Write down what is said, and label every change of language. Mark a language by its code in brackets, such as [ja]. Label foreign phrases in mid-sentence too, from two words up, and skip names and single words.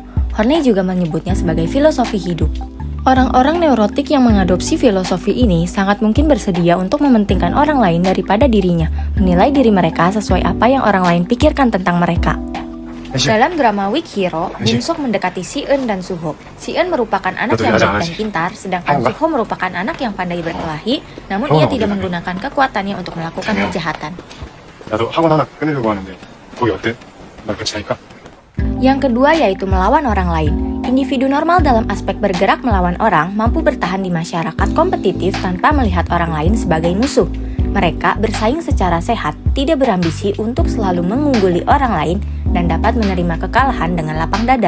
[id] Horney juga menyebutnya sebagai filosofi hidup. Orang-orang neurotik yang mengadopsi filosofi ini sangat mungkin bersedia untuk mementingkan orang lain daripada dirinya, menilai diri mereka sesuai apa yang orang lain pikirkan tentang mereka. Dalam drama Weak Hero, Jin Sok mendekati Si-eun dan Suho. Si-eun merupakan anak yang baik dan pintar, sedangkan Suho merupakan anak yang pandai berkelahi, namun ia tidak menggunakan kekuatannya untuk melakukan kejahatan. [ko] 나도 학원 하나 끊으려고 하는데 거기 어때? 나 같이 할까? [id] Yang kedua yaitu melawan orang lain. Individu normal dalam aspek bergerak melawan orang mampu bertahan di masyarakat kompetitif tanpa melihat orang lain sebagai musuh. Mereka bersaing secara sehat, tidak berambisi untuk selalu mengungguli orang lain, dan dapat menerima kekalahan dengan lapang dada.